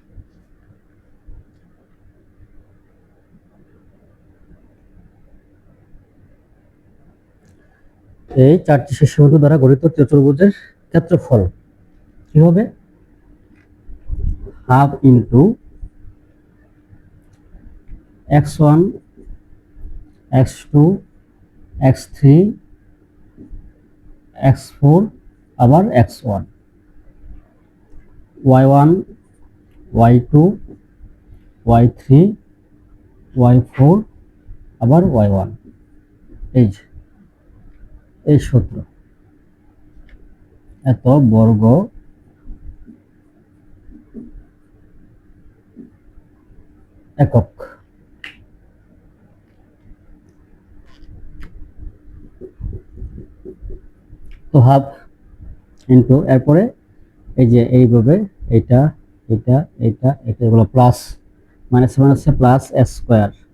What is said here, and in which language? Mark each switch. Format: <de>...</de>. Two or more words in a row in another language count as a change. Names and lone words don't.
<bn>এই 4টি শীর্ষবিন্দু দ্বারা গঠিত চতুর্ভুজের ক্ষেত্রফল কি হবে?</bn> <en>half into</en> <bn>x1 x2 x3 x4 আবার x1, y1 y2 y3 y4 আবার y1। এই সূত্র এত বর্গ একক। তো</bn> <en>half into</en> <bn>এরপরে এই যে এইভাবে এটা এটা এটা এটা এগুলো</bn> <en>plus minus</en> <bn>মাইনাসে</bn> <en>plus a square,</en>